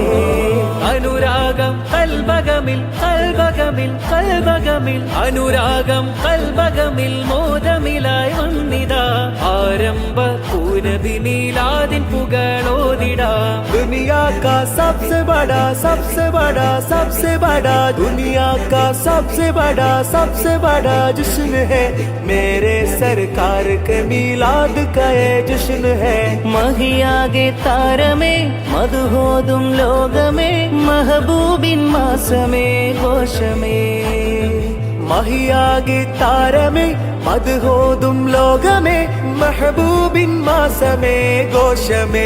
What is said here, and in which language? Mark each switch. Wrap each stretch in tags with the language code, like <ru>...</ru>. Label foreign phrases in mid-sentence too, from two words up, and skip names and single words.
<ml>അനുരാഗം കൽബകമിൽ കൽബകമിൽ കൽബകമിൽ അനുരാഗം കൽബകമിൽ മോദമിലായി വന്നിതാ ആരംഭ പൂനബി മീലാദിൻ പുകളോദിടാ</ml> <hi>दुनिया का सबसे बड़ा सबसे बड़ा सबसे बड़ा दुनिया का सबसे बड़ा जश्न है मेरे सरकार के मीलाद का ये जश्न है</hi> <ml>മഹിയാകെ താരമേ മധുഹോതും ലോകമേ മഹബൂബിൻ മാസമേ ഘോഷമേ മഹിയാകെ താരമേ മദ്ഹോതും ലോകമേ മെഹബൂബിൻ മാസമേ ഘോഷമേ</ml>